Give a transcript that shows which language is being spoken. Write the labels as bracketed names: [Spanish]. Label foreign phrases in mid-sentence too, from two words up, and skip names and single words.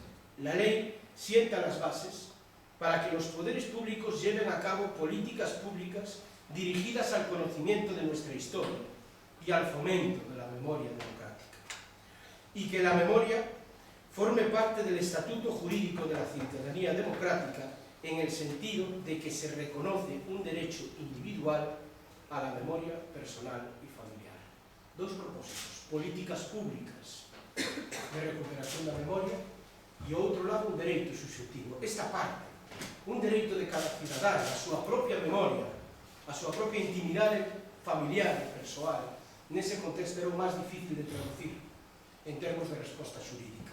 [Spanish] La ley sienta las bases para que los poderes públicos lleven a cabo políticas públicas dirigidas al conocimiento de nuestra historia y al fomento de la memoria democrática. Y que la memoria forme parte del estatuto jurídico de la ciudadanía democrática en el sentido de que se reconoce un derecho individual a la memoria personal y familiar. [Galician] Dos propósitos, políticas públicas de recuperación da memoria e, ao outro lado, un dereito subjetivo. Esta parte, un dereito de cada cidadán a súa propia memoria, a súa propia intimidade familiar e persoal, nese contexto era o máis difícil de traducir en termos de resposta xurídica.